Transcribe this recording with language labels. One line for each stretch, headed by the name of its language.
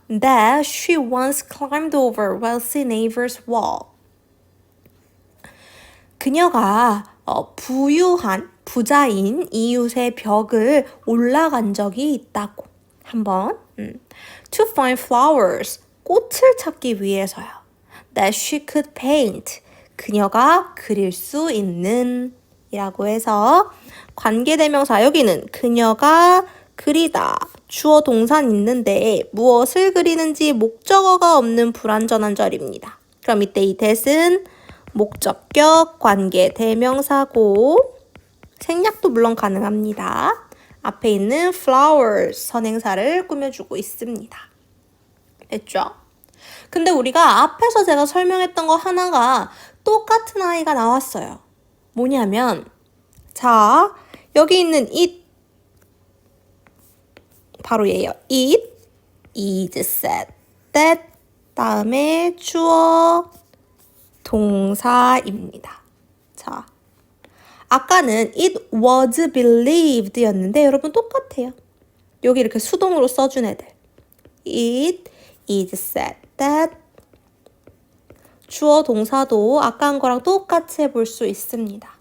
English: That she once climbed over wealthy neighbor's wall.
Korean: 그녀가 부유한 부자인 이웃의 벽을 올라간 적이 있다고. 한번
English: To find flowers,
Korean: 꽃을 찾기 위해서요.
English: That she could paint,
Korean: 그녀가 그릴 수 있는 이라고 해서 관계대명사 여기는 그녀가 그리다 주어 동사는 있는데 무엇을 그리는지 목적어가 없는 불완전한 절입니다. 그럼 이때 이 that은 목적격 관계대명사고 생략도 물론 가능합니다. 앞에 있는 flowers 선행사를 꾸며주고 있습니다. 됐죠? 근데 우리가 앞에서 제가 설명했던 거 하나가 똑같은 아이가 나왔어요. 뭐냐면 자, 여기 있는 it 바로 얘예요.
English: It is said that
Korean: 다음에 주어 동사입니다. 자, 아까는
English: it was believed
Korean: 였는데 여러분 똑같아요. 여기 이렇게 수동으로 써준 애들.
English: It is said that
Korean: 주어 동사도 아까 한 거랑 똑같이 해볼 수 있습니다.